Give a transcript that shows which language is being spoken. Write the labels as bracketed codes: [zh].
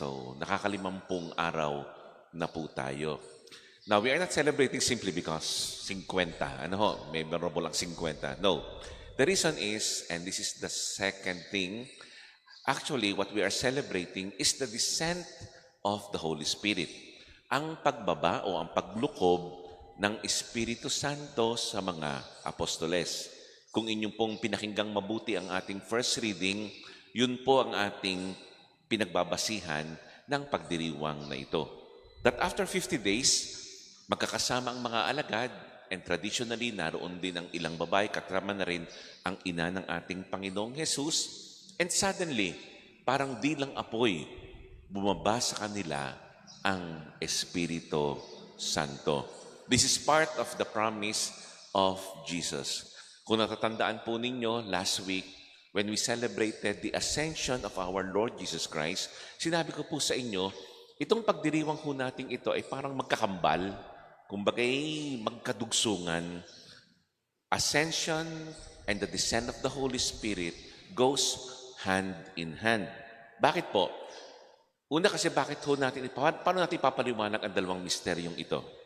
[tl] So nakakalimampung araw na po tayo. [en] Now, we are not celebrating simply because 50. [tl] Ano ho, may memorable ang 50. [en] No. The reason is, and this is the second thing, actually what we are celebrating is the descent of the Holy Spirit. [tl] Ang pagbaba o ang paglukob ng Espiritu Santo sa mga apostoles. Kung inyong pong pinakinggang mabuti ang ating first reading, yun po ang ating pinagbabasihan ng pagdiriwang na ito. [en] That after 50 days, [tl] magkakasama ang mga alagad, and traditionally, naroon din ang ilang babae, kasama na rin ang ina ng ating Panginoong Jesus. And suddenly, parang dilang apoy, bumaba sa kanila ang Espiritu Santo. [en] This is part of the promise of Jesus. [tl] Kung natatandaan po ninyo, [en] last week, when we celebrated the ascension of our Lord Jesus Christ, [tl] sinabi ko po sa inyo, itong pagdiriwang ho natin ito ay parang magkakambal, kumbagay magkadugsungan. [en] Ascension and the descent of the Holy Spirit goes hand in hand. [tl] Bakit po? Una kasi bakit ho natin, paano natin papaliwanag ang dalawang misteryong ito?